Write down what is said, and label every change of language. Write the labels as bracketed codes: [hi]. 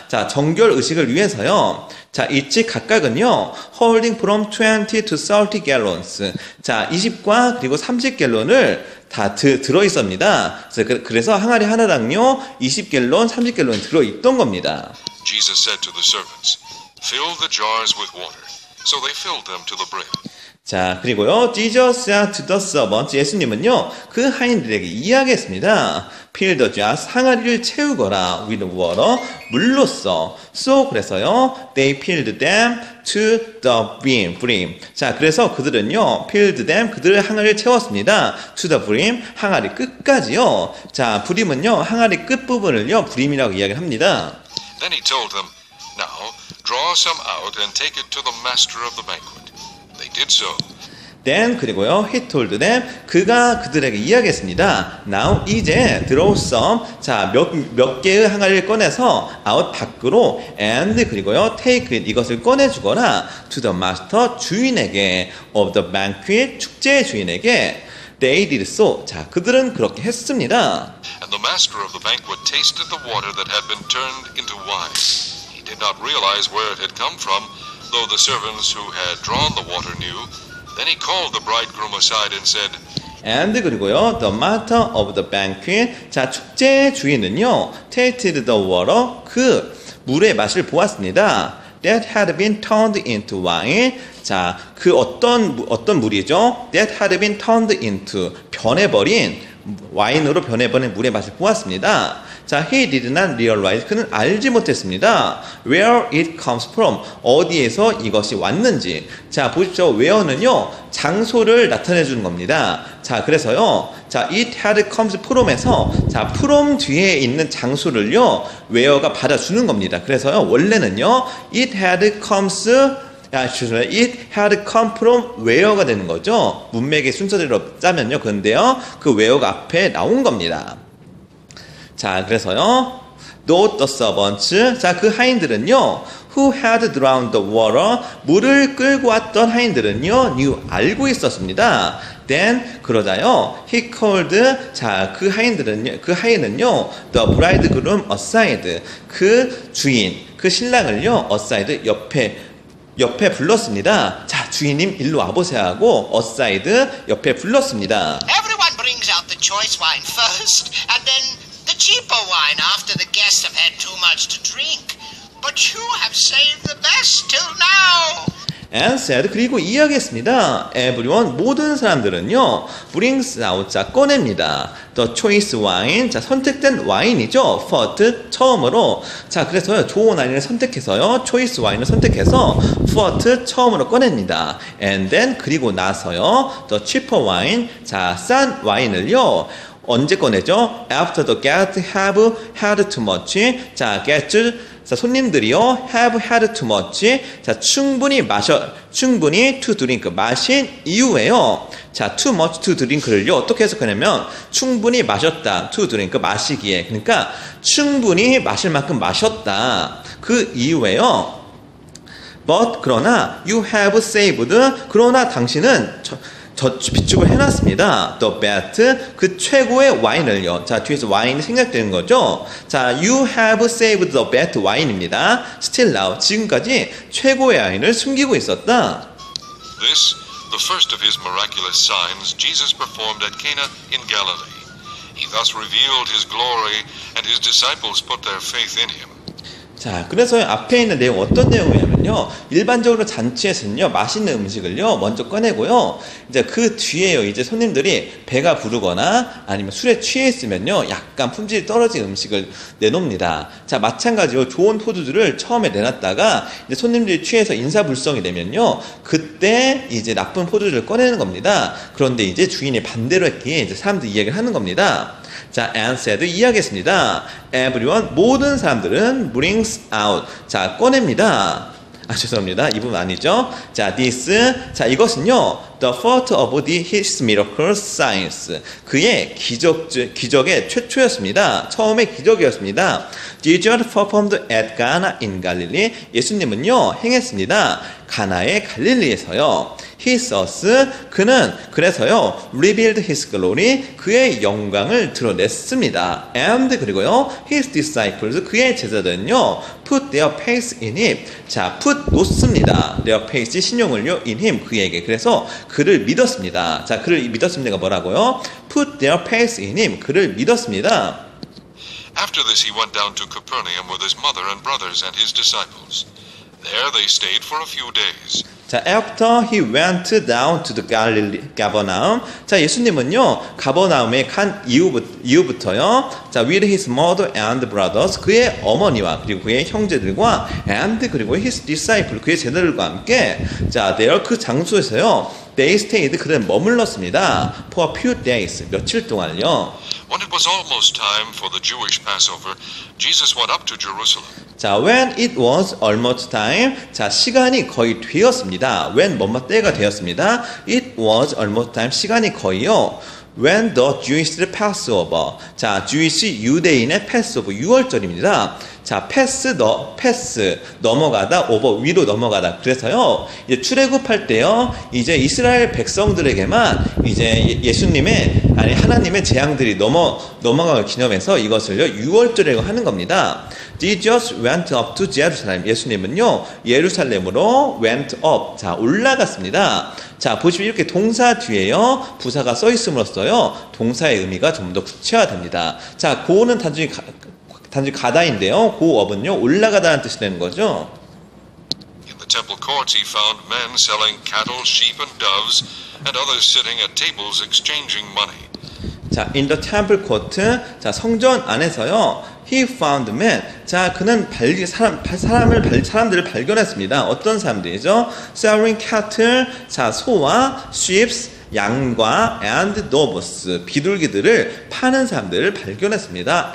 [ko] 자, 정결 의식을 위해서요, 자, 이치 각각은요, [en] holding from 20 to 30 gallons. [ko] 자, 20과 그리고 30갤론을 다 들어있습니다. 그래서 항아리 하나당요, 20갤론, 30갤론 들어있던 겁니다. [en] Jesus said to the servants, Fill the jars with water. So they filled them to the brim. [ko] 자, 그리고요, [en] Jesus said to the servants, [ko] 예수님은요, 그 하인들에게 이야기했습니다. [en] Fill the jars, [ko] 항아리를 채우거라, [en] with water, [ko] 물로써. [en] So, [ko] 그래서요, [en] they filled them to the brim. [ko] 자, 그래서 그들은요, [en] filled them, [ko] 그들의 항아리를 채웠습니다. [en] to the brim, [ko] 항아리 끝까지요. 자, brim은요, 항아리 끝부분을요, brim이라고 이야기를 합니다. [en] Then he told them, Now, draw some out and take it to the master of the banquet. They did so. Then [ko] 그리고요, [en] he told them, [ko] 그가 그들에게 이야기했습니다. [en] Now 이제 draw some, [ko] 자, 몇 개의 항아리를 꺼내서 [en] out [ko] 밖으로 [en] and [ko] 그리고요, [en] take it, [ko] 이것을 꺼내주거라 [en] to the master, [ko] 주인에게 [en] of the banquet, [ko] 축제의 주인에게. [en] They did so. [ko] 자, 그들은 그렇게 했습니다. [en] And the master of the banquet tasted the water that had been turned into wine. He did not realize where it had come from, though the servants who had drawn the water knew. Then he called the bridegroom aside and said, And [ko] 그리고요, [en] the master of the banquet, [ko] 자, 축제의 주인은요, [en] tasted the water, [ko] 그 물의 맛을 보았습니다. [en] That had been turned into wine. [ko] 자, 그 어떤 물이죠? [en] That had been turned into, [ko] 변해버린 와인으로 변해버린 물의 맛을 보았습니다. [en] 자, he did not realize. [ko] 그는 알지 못했습니다. [en] Where it comes from. [ko] 어디에서 이것이 왔는지. 자, 보십시오. where는요, 장소를 나타내 주는 겁니다. 자, 그래서요, 자, [en] it had comes from [ko] 에서, 자, from 뒤에 있는 장소를요, where가 받아주는 겁니다. 그래서요, 원래는요, [en] it had comes it had come from where가 [ko] 되는 거죠. 문맥의 순서대로 짜면요. 그런데요, 그 where가 앞에 나온 겁니다. 자, 그래서요, [en] note the servants. [ko] 자, 그 하인들은요, [en] who had drowned the water. [ko] 물을 끌고 왔던 하인들은요, [en] knew, [ko] 알고 있었습니다. [en] Then, [ko] 그러자요, [en] he called. [ko] 자, 그 하인은요, [en] the bridegroom aside. [ko] 그 주인, 그 신랑을요, aside, 옆에 불렀습니다. 자, 주인님 일로 와보세요 하고 aside 옆에 불렀습니다. [en] Everyone brings out the choice wine first, and then the cheaper wine after the guests have had too much to drink. But you have saved the best till now. And said, [ko] 그리고 이야기했습니다. [en] Everyone, [ko] 모든 사람들은요, [en] brings out, [ko] 자, 꺼냅니다. [en] The choice wine, [ko] 자, 선택된 와인이죠. [en] first, [ko] 처음으로. 자, 그래서요, 좋은 와인을 선택해서요, choice 와인을 선택해서 first, 처음으로 꺼냅니다. [en] And then, [ko] 그리고 나서요, [en] the cheaper wine, [ko] 자, 싼 와인을요, 언제 꺼내죠? [en] After the guests have had too much. 자, guests, [ko] 자, 손님들이요, [en] have had too much. [ko] 자, 충분히 [en] to drink, [ko] 마신 이후에요. 자, [en] too much to drink [ko] 를요, 어떻게 해석하냐면, 충분히 마셨다, [en] to drink, [ko] 마시기에. 그러니까, 충분히 마실 만큼 마셨다. 그 이후에요. [en] But, [ko] 그러나, [en] you have saved. [ko] 그러나 당신은, 비축을 해놨습니다. [en] The best, [ko] 그 최고의 와인을요. 자, 뒤에서 와인이 생략되는 거죠. [en] 자, you have saved the best [ko] 와인입니다. [en] Still now, [ko] 지금까지 최고의 와인을 숨기고 있었다. [en] This, the first of his miraculous signs, Jesus performed at Cana in Galilee. He thus revealed his glory, and his disciples put their faith in him. [ko] 자, 그래서 앞에 있는 내용 어떤 내용이냐면요, 일반적으로 잔치에서는요, 맛있는 음식을요, 먼저 꺼내고요, 이제 그 뒤에요, 이제 손님들이 배가 부르거나 아니면 술에 취해 있으면요, 약간 품질이 떨어진 음식을 내놓습니다. 자, 마찬가지로 좋은 포도주를 처음에 내놨다가 이제 손님들이 취해서 인사불성이 되면요, 그때 이제 나쁜 포도주를 꺼내는 겁니다. 그런데 이제 주인이 반대로 했기에 이제 사람들이 이야기를 하는 겁니다. 자, [en] and said, [ko] 이야기했습니다. [en] Everyone, [ko] 모든 사람들은 [en] brings out. [ko] 자, 꺼냅니다. 죄송합니다. 이 부분 아니죠. 자, [en] this. [ko] 자, 이것은요, [en] the first of his miracle signs. [ko] 그의 기적의 최초였습니다. 처음의 기적이었습니다. [en] Jesus performed at Cana in Galilee. [ko] 예수님은요, 행했습니다. 가나의 갈릴리에서요. [en] His [ko] 그는 그래서요, [en] revealed his glory, [ko] 그의 영광을 드러냈습니다. [en] And [ko] 그리고요, [en] his disciples, [ko] 그의 제자들은요, [en] put their faith in him. [ko] 자, put 놓습니다. [en] their faith, [ko] 신용을요, [en] in him, [ko] 그에게. 그래서 그를 믿었습니다. 자, 그를 믿었습니다가 뭐라고요? [en] put their faith in him, [ko] 그를 믿었습니다. [en] After this, he went down to Capernaum with his mother and brothers and his disciples. There they stayed for a few days. 자, after he went down to the Capernaum. [ko] 자, 예수님은요, 가버나움에 간 이후부터요, 자, [en] with his mother and brothers, [ko] 그의 어머니와 그리고 그의 형제들과 and 그리고 [en] his disciple, [ko] 그의 제자들과 함께, 자, [en] there, [ko] 그 장소에서요, [en] they stayed, [ko] 그들은 머물렀습니다. [en] for a few days, [ko] 며칠 동안요. [en] When it was almost time for the Jewish Passover, Jesus went up to Jerusalem. 자, when it was almost time. [ko] 자, 시간이 거의 되었습니다. when 뭐뭐 때가 되었습니다. [en] It was almost time. [ko] 시간이 거의요. [en] When the Jewish Passover. [ko] 자, Jewish 유대인의 Passover 6월절입니다. 자, 패스 넘어가다, over 위로 넘어가다. 그래서요, 이제 출애굽할 때요, 이제 이스라엘 백성들에게만 이제 예수님의 아니 하나님의 재앙들이 넘어가을 기념해서 이것을요 6월절이라고 하는 겁니다. [en] Jesus went up to Jerusalem. [ko] 예수님은요 예루살렘으로 [en] went up. [ko] 자, 올라갔습니다. 자, 보시면 이렇게 동사 뒤에요 부사가 써 있음으로써요 동사의 의미가 좀 더 구체화됩니다. 자, go는 단순히 가다인데요. go업은요 올라가다는 뜻이 되는 거죠. [en] In the temple courts he found men selling cattle, sheep and doves, and others sitting at tables exchanging money. 자, in the temple court. [ko] 자, 성전 안에서요. [en] He found men. [ko] 자, 그는 사람들을 발견했습니다. 어떤 사람들이죠? [en] Selling cattle. [ko] 자, 소와 [en] sheep. [ko] 양과 [en] and doves [ko] 비둘기들을 파는 사람들을 발견했습니다.